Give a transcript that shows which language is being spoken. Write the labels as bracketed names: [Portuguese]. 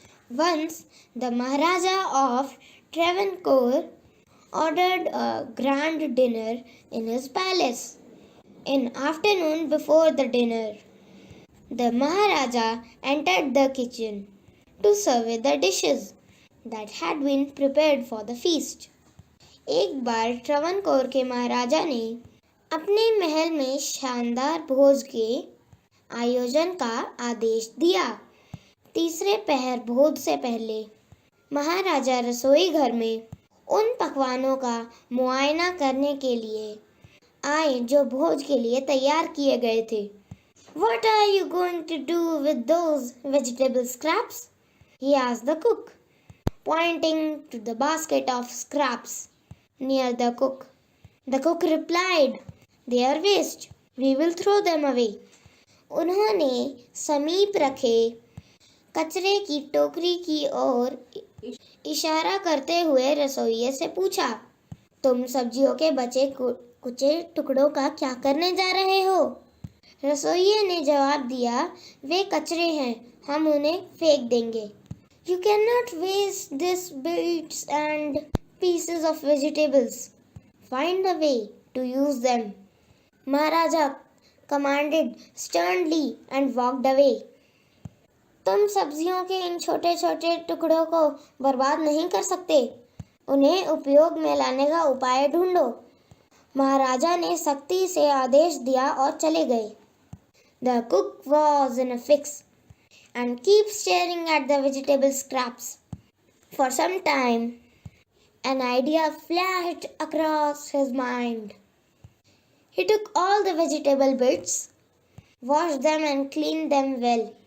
[English] Once the Maharaja of Travancore ordered a grand dinner in his palace. In afternoon before the dinner, the Maharaja entered the kitchen to survey the dishes that had been prepared for the feast. [Hindi] एक बार ट्रवनकोर के महाराजा ने अपने महल में शानदार भोज के आयोजन का आदेश दिया। तीसरे पहर भोज से पहले महाराजा रसोई घर में उन पकवानों का मुआयना करने के लिए आए जो भोज के लिए तैयार किए गए थे। [English] What are you going to do with those vegetable scraps? He asked the cook, pointing to the basket of scraps near the cook. The cook replied, "They are waste. We will throw them away." [Hindi] उन्होंने समीप रखे कचरे की टोकरी की ओर इशारा करते हुए रसोइये से पूछा, तुम सब्जियों के बचे कुचे टुकड़ों का क्या करने जा रहे हो? रसोइये ने जवाब दिया, वे कचरे हैं, हम उन्हें फेंक देंगे। [English] You cannot waste these bits and pieces of vegetables. Find a way to use them. Maharaja commanded sternly and walked away. [Hindi] तुम सब्जियों के इन छोटे छोटे टुकड़ों को बर्बाद नहीं कर सकते, उन्हें उपयोग में लाने का उपाय ढूंढो। महाराजा ने सख्ती से आदेश दिया और चले गए। [English] The cook was in a fix and kept staring at the vegetable scraps. For some time, an idea flashed across his mind. He took all the vegetable bits, washed them and cleaned them well.